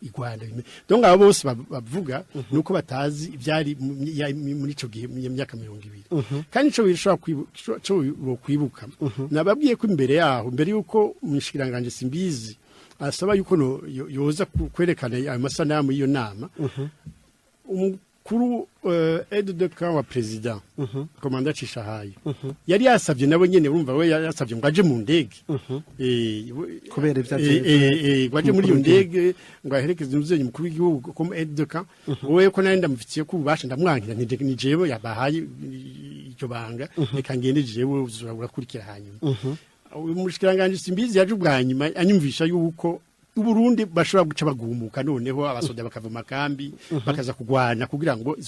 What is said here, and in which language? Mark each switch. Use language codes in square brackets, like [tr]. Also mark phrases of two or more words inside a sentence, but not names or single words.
[rn] Rwanda donc abo bose bavuga nuko batazi ibyari muri ico gihe mu myaka 200 kandi ico bishobora kwibuka nababwiye ko imbere yaho mbere yuko umushikiranganje simbizi asaba yuko yoza kwerekana ayo masanamu y'iyo nama kuri [fr] aide de camp [rn] wa president komanda Cishahayo yari yasabye nabo nyene urumva we yasabye ngo aje mu ndege kubera ivyo waje muri iyo ndege ngo aherekeze umuzenyi mukuru w'igihugu [fr] comme aide de camp [rn] wowe ko nari ndamufitiye ko ubasha ndamwankira ni jewe yabahaye icyo banga reka ngende jewe urakurikira hanyuma umushikiranganje simbizi yaje ubwanyuma anyumvisha yuko Burundi bashobora guca bagumuka noneho abasoda bakava makambi bakaza kugwana kugira ngo izo